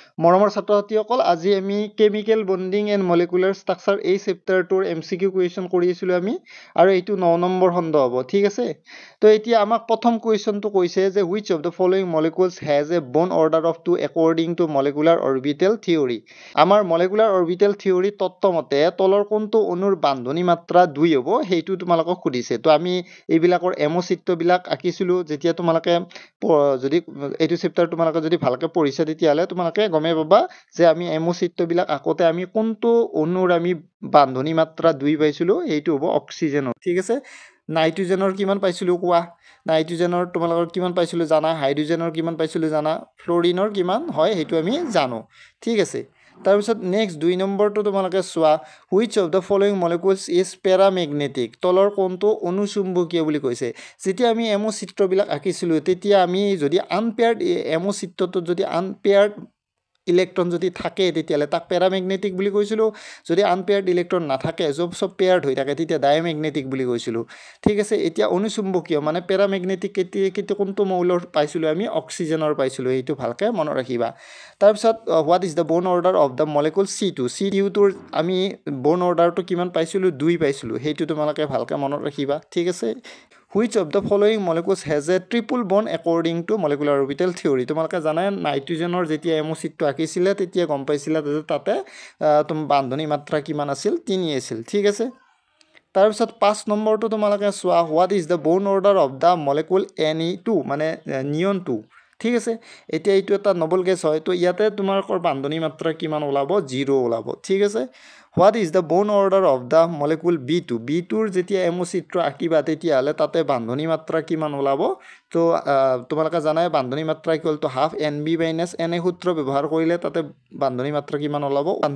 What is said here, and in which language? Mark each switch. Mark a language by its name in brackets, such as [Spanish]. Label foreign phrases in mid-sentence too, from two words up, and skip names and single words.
[Assamese] মৰমৰ ছাত্ৰ-ছাত্ৰীসকল আজি আমি [English] chemical bonding and molecular structure [Assamese] এই চেপ্টাৰটোৰ [English] MCQ question [Assamese] কৰি আছিলোঁ আমি আৰু এইটো 9 নম্বৰ খণ্ড হ'ব ঠিক আছে তো এতিয়া আমাক প্ৰথম কুৱেশ্যনটো কৈছে যে [English] which of the following molecules has a bone order of 2 according to molecular orbital theory [Assamese] আমাৰ [English] molecular orbital theory [Assamese] তত্ত্বমতে তলৰ কোনটো অণুৰ বান্ধনী মাত্ৰা 2 হ'ব সেইটো তোমালোকক সুধিছে তো আমি এইবিলাকৰ এমো চিত্ৰবিলাক আঁকিছিলোঁ যেতিয়া তোমালোকে যদি এইটো চেপ্টাৰ তোমালোকে যদি ভালকৈ পঢ়িছা তেতিয়াহ'লে তোমালোকে গমে পাবা যে আমি এমো চিত্ৰবিলাক আঁকোতে আমি কোনটো অণুৰ আমি বান্ধনী মাত্ৰা 2 পাইছিলোঁ এইটো হ'ব অক্সিজেনৰ ঠিক আছে নাইট্ৰজেনৰ কিমান পাইছিলোঁ কোৱা নাইট্ৰজেনৰ তোমালোকৰ কিমান পাইছিলোঁ জানা হাইড্ৰজেনৰ কিমান পাইছিলোঁ জানা ফ্ল'ৰিনৰ কিমান হয় সেইটো আমি জানো ঠিক আছে তাৰপিছত নেক্সট 2 নম্বৰটো তোমালোকে চোৱা [English] which of the following molecules is paramagnetic [Assamese] তলৰ কোনটো অনুচুম্বকীয় বুলি কৈছে যেতিয়া আমি এমো চিত্ৰবিলাক আঁকিছিলোঁ তেতিয়া আমি যদি আনপেয়াৰ্ড এমো চিত্ৰটোত যদি [English] unpaired electron [Assamese] যদি থাকে তেতিয়াহ'লে তাক পেৰামেগনেটিক বুলি কৈছিলোঁ যদি [English] unpaired electron [Assamese] নাথাকে চব পেয়াৰ্ড হৈ থাকে তেতিয়া ডায়ামেগনেটিক বুলি কৈছিলোঁ ঠিক আছে এতিয়া অনুচুম্বকীয় মানে পেৰামেগনেটিক কেতিয়া কোনটো মৌলৰ পাইছিলোঁ আমি অক্সিজেনৰ পাইছিলোঁ এইটো ভালকৈ মনত ৰাখিবা তাৰপিছত [English] what is the bond order of the molecule C2 [Assamese] আমি [English] bond order [Assamese] কিমান পাইছিলোঁ 2 পাইছিলোঁ সেইটো তোমালোকে ভালকৈ মনত ৰাখিবা ঠিক আছে [English] which of the following molecules has a triple bond according to molecular orbital theory [Assamese] তোমালোকে জানাই নাইট্ৰজেনৰ যেতিয়া এমো চিত্ৰ আঁকিছিলে তেতিয়া গম পাইছিলা যে তাতে বান্ধনী মাত্ৰা কিমান আছিল 3 আছিল ঠিক আছে তাৰপিছত 5 নম্বৰটো তোমালোকে চোৱা [English] what is the bond order of the molecule Ne2 [Assamese] মানে নিয়ন 2 ঠিক আছে এতিয়া এইটো এটা [English] noble gas [Assamese] হয় তো ইয়াতে তোমালোকৰ বান্ধনী মাত্ৰা কিমান ওলাব 0 ওলাব ঠিক আছে [English] what is the bond order of the molecule B2 [Assamese] যেতিয়া এমো চিত্ৰ আঁকিবা তেতিয়াহ'লে তাতে বান্ধনী মাত্ৰা কিমান ওলাব তো তোমালোকে জানাই বান্ধনী মাত্ৰা [English] equal to half [Assamese] NB - NA সূত্ৰ ব্যৱহাৰ কৰিলে তাতে বান্ধনী মাত্ৰা কিমান ওলাব